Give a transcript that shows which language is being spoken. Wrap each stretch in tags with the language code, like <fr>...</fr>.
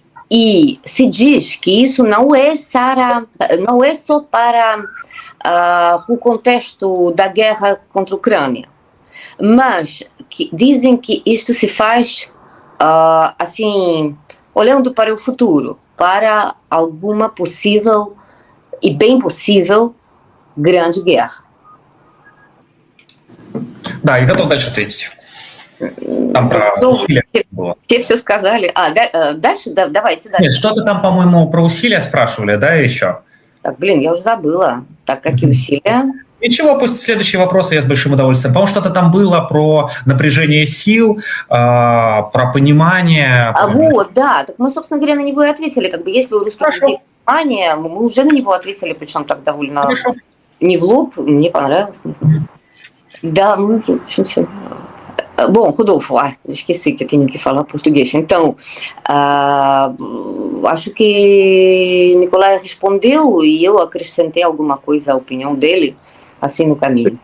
<pt>E se diz que isso não é só para o contexto da guerra contra a Ucrânia, mas que dizem que isto se faz assim, olhando para o futuro, para alguma possível e bem possível grande guerra.</pt> <ru>Да, и готов дальше ответить. Там про усилия было. Все сказали. Дальше? Давайте дальше. Нет, что-то там, по-моему, про усилия спрашивали, да, еще? Так, я уже забыла. Так, какие усилия? Ничего, пусть следующие вопросы я с большим удовольствием. По-моему, что-то там было про напряжение сил, про понимание. Вот, да. Так мы, собственно говоря, на него и ответили. Если у русских людей понимание, мы уже на него ответили, причем так довольно не в лоб, мне понравилось, не знаю. Да, в общем, все.</ru> <pt>Bom, Rodolfo, esqueci que eu tenho que falar português. Então, acho que Nicolai respondeu e eu acrescentei alguma coisa à opinião dele, assim no caminho.</pt>